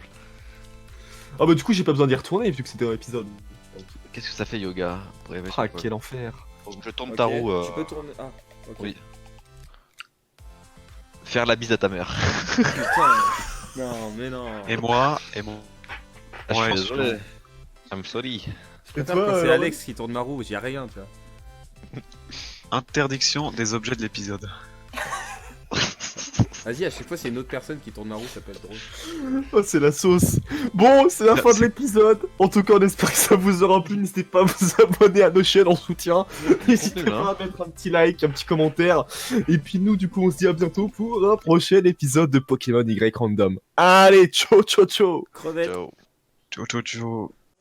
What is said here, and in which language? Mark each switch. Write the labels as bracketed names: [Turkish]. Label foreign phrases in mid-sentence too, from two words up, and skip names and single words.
[French] Ah, bah, du coup, j'ai pas besoin d'y retourner vu que c'était un épisode. Qu'est-ce que ça fait, yoga? Pour rêver Ah, sur quoi? quel enfer. Faut que je tourne Ok, ta roue. Tu peux tourner. Ah, ok. Oui. Faire la bise à ta mère. Putain. Non, mais non. Et moi, et mon. Ah, je Ouais, suis désolé. [English] I'm sorry. [French] Je préfère toi, quand c'est alors Alex qui tourne ma roue, j'y a rien, tu vois. Interdiction des objets de l'épisode. Vas-y, à chaque fois, c'est une autre personne qui tourne ma roue, ça peut être drôle. Oh, c'est la sauce. Bon, c'est la fin de l'épisode. En tout cas, on espère que ça vous aura plu. N'hésitez pas à vous abonner à nos chaînes en soutien. N'hésitez contenu, pas à mettre un petit like, un petit commentaire. Et puis nous, du coup, on se dit à bientôt pour un prochain épisode de Pokémon Y Random. Allez, ciao, ciao, ciao. Crevette. Ciao. Ciao, ciao, ciao.